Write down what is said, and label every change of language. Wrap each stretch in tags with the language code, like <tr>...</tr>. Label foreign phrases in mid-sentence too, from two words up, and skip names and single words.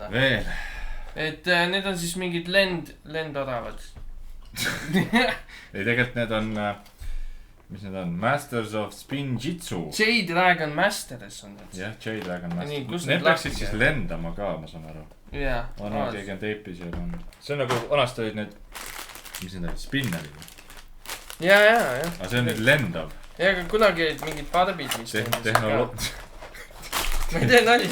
<et>Veel? Et need on siis mingid lendoravad. Ei, tegelikult need on, mis need on? Masters of Spinjitsu. J-Dragon Masters on need. Jah, J-Dragon Masters. Need läksid siis lendama ka, ma saan aru. Jaa. Keegi on teipis ja on. See on nagu, vanasti olid need, mis need olid, spinnerid. Jaa. Aga see on nüüd lendav. Ja, aga kunagi olid mingid barbid, mis Ma ei tee nalja.</et>